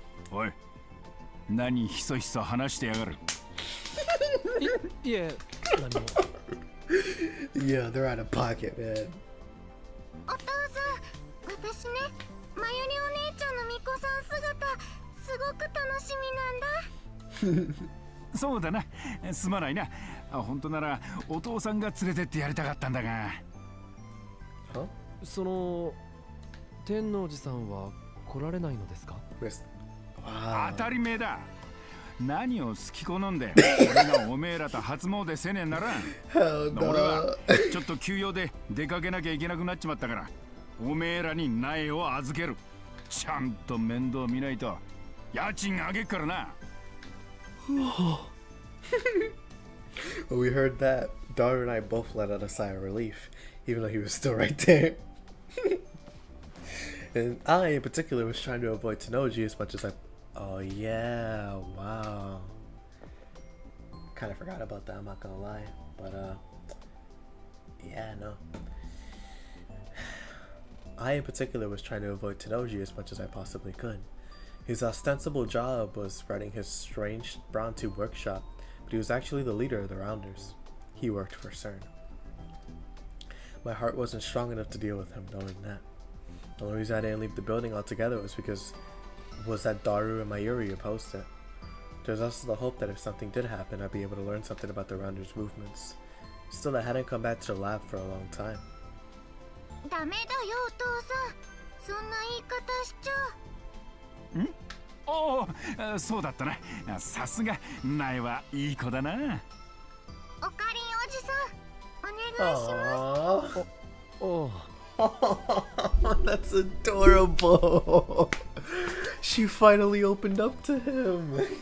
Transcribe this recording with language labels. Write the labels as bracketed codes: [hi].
[ja] おい、何ひそひそ話してやがる。いえ、何も。 [en] Yeah, they're out of pocket, man. [ja] お父さん、私ね、まゆりお姉ちゃんの巫女さん姿、すごく楽しみなんだ。そうだな、すまないな。本当ならお父さんが連れてってやりたかったんだが。 [en] Huh? [ja] その天王寺さんは来られないのですか？ [en] Wow. [ja] 当たり前だ。何を好き好んで俺がおめえらと初詣せねえなら [en] Hell [ja] 俺は [en] no. [ja] ちょっと休養で出かけなきゃいけなくなっちまったからおめえらに苗を預ける。ちゃんと面倒見ないと家賃あげっからな。 [en] When we heard that, Daru and I both let out a sigh of relief, even though he was still right there. And I, in particular, was trying to avoid Tenoji as much as I. Oh yeah, wow. Kind of forgot about that. I'm not gonna lie, but yeah, no. I, in particular, was trying to avoid Tenoji as much as I possibly could. His ostensible job was running his strange brown tube workshop, but he was actually the leader of the Rounders. He worked for CERN. My heart wasn't strong enough to deal with him knowing that. The only reason I didn't leave the building altogether was that Daru and Mayuri opposed it. There's also the hope that if something did happen, I'd be able to learn something about the Rounders' movements. Still, I hadn't come back to the lab for a long time. [ja] ダメだよお父さん、そんな言い方しちゃ。おお、そうだったな。さすがナエはいい子だな。おかりんおじさん、お願いします。おう。 [en] That's adorable. She finally opened up to him.